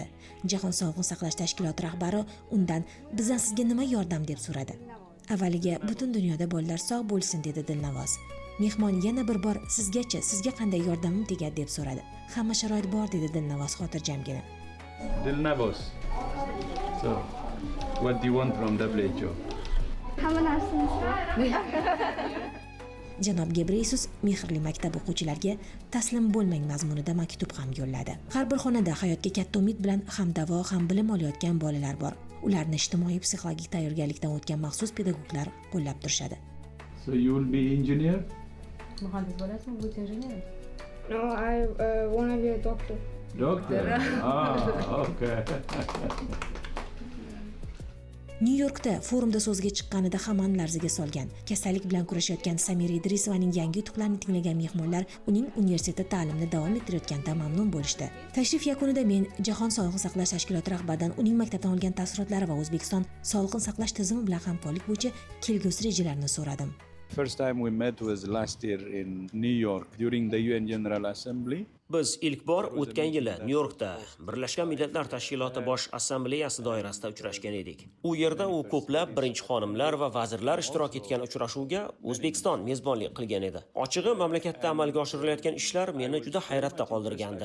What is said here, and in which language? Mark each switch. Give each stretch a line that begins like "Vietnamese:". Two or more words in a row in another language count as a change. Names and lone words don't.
Uzbek: Jahon sog'liqni saqlash tashkiloti rahbari undan "Bizdan sizga nima yordam?" deb so'radi. Avvaliga butun dunyoda bolalar sog' bo'lsin dedi Dilnavoz. Mehmon yana bir bor sizga qanday yordamim tegadi deb so'radi. Hamma sharoit bor dedi Dilnavoz xotirjamgina. Dilnavoz.
English: So, what do you want from WHO?
Uzbek: Hamma narsani Janob Gebreyesus mehrli maktab o'quvchilariga taslim bo'lmang mazmunida maktub ham yo'lladi. Har bir xonada hayotga katta umid bilan ham davo ham bilim olayotgan bolalar bor. Ularni ijtimoiy psixologik tayyorgarlikdan o'tgan maxsus pedagoglar qo'llab turishadi.
English: So you will be engineer?
Uzbek: Muhandis bo'lasizmi? Bu injener.
English: No, I want to be a doctor. Doctor? Okay.
Uzbek: Nyu-Yorkda forumda so'zga chiqqanida hammani larzaga solgan. Kasallik bilan kurashayotgan Samira Idrisovaning yangi yutuqlarini tinglagan mehmonlar uning universitetda ta'limni davom ettirayotganidan mamnun bo'lishdi. Tashrif yakunida men Jahon sog'liqni saqlash tashkiloti rahbaridan uning maktabdan olgan taassurotlari va O'zbekiston sog'liqni saqlash tizimi bilan hamkorlik bo'yicha kelgusi rejalarini so'radim.
English: First time we met was last year in New York during the UN General Assembly.
Uzbek: Biz ilk bor o'tgan yili Nyu-Yorkda Birlashgan Millatlar Tashkiloti bosh assambleyasi doirasida uchrashgan edik. U yerda u ko'plab birinchi xonimlar va vazirlar ishtirok etgan uchrashuvga O'zbekiston mezbonlik qilgan edi. Ochig'i, mamlakatda amalga oshirilayotgan ishlar meni juda hayratda qoldirgandi.